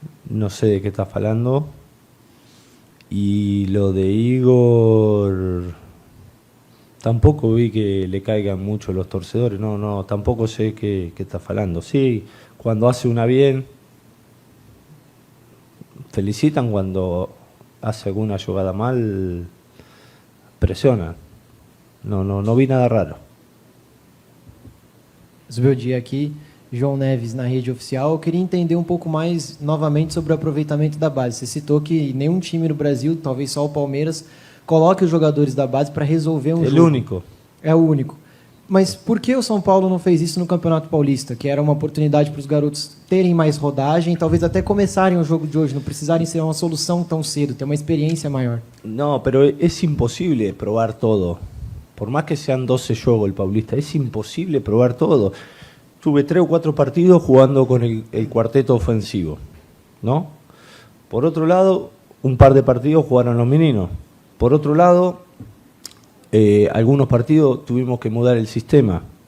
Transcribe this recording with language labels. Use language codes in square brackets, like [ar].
[es] No sé de qué está falando. Y lo de Igor, tampoco vi que le caigan mucho los torcedores. No, tampoco sé qué está falando. Sí, cuando hace una bien, felicitan cuando hace alguna jugada mal, pressionan. [pt] Não vi nada raro. Zubeldia aqui, João Neves na rede oficial. Eu queria entender um pouco mais novamente sobre o aproveitamento da base. Você citou que nenhum time no Brasil, talvez só o Palmeiras, coloque os jogadores da base para resolver um jogo. É o único. É o único. Mas por que o São Paulo não fez isso no Campeonato Paulista? Que era uma oportunidade para os garotos terem mais rodagem, talvez até começarem o jogo de hoje, não precisarem ser uma solução tão cedo, ter uma experiência maior. [es] No, pero es imposible probar todo. Por más que sean 12 juegos el Paulista, es imposible probar todo. Tuve 3 o 4 partidos jugando con el cuarteto ofensivo, ¿no? Por otro lado, un par de partidos jugaron los meninos. Por otro lado, algunos partidos tuvimos que mudar el sistema.